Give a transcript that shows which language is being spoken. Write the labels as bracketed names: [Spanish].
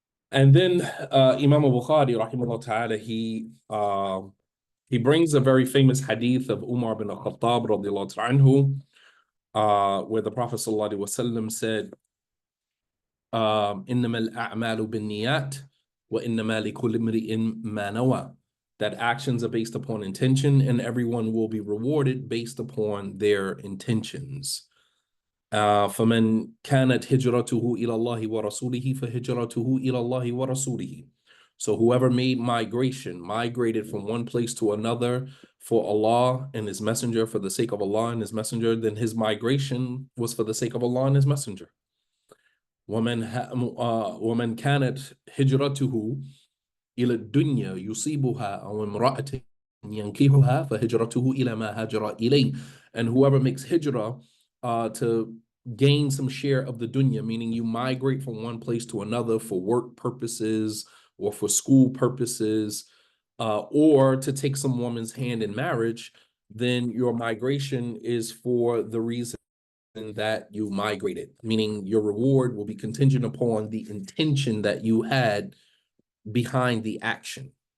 [English] And then Imam Bukhari, rahimahullah ta'ala, he brings a very famous hadith of Umar bin al-Khattab, radiallahu anhu, where the Prophet sallallahu alaihi wasallam said, [Arabic] إنما الأعمال بالنيات وإنما لكل امرئ ما نوى. [English] That actions are based upon intention and everyone will be rewarded based upon their intentions. [Arabic] فمن كانت هجرته إلى الله ورسوله فهجرته إلى الله ورسوله. [English] So whoever migrated from one place to another for Allah and His Messenger, for the sake of Allah and His Messenger, then his migration was for the sake of Allah and His Messenger. [Arabic] ومن كانت هجرته إلى الدنيا يصيبها أو امرأة ينكحها فهجرته إلى ما هاجر إليه. [English] And whoever makes hijrah to gain some share of the dunya, meaning you migrate from one place to another for work purposes or for school purposes, or to take some woman's hand in marriage, then your migration is for the reason that you migrated, meaning your reward will be contingent upon the intention that you had behind the action.